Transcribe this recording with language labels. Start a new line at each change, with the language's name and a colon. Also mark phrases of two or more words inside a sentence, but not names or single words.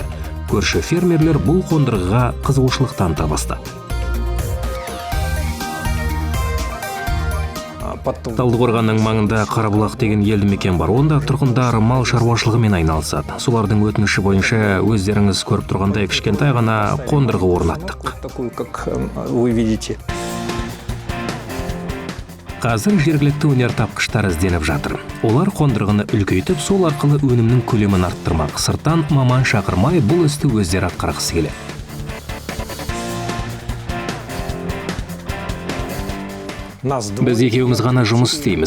Kazakh: Көрші фермерлер бұл қондырғыға қызығушылық таныта бастады. Талдықорғанның маңында Қарабұлақ деген елді мекен бар. Онда тұрғындар мал шаруашылығымен айналысады. Солардың өтініші бойынша өздеріңіз көріп тұрғандай кішкентай ғана қондырғы орнаттық.
Russian: Такую, как вы видите.
Kazakh: Қазір жергілікті өнертапқыштар ізденіп жатыр. Олар қондырғыны үлкейтіп, сол арқылы өнімнің көлемін арттырмақ. Сырттан маман шақырмай бұл істі өздері атқарғысы келеді. Біз екеуміз ғана жұмыс істейміз.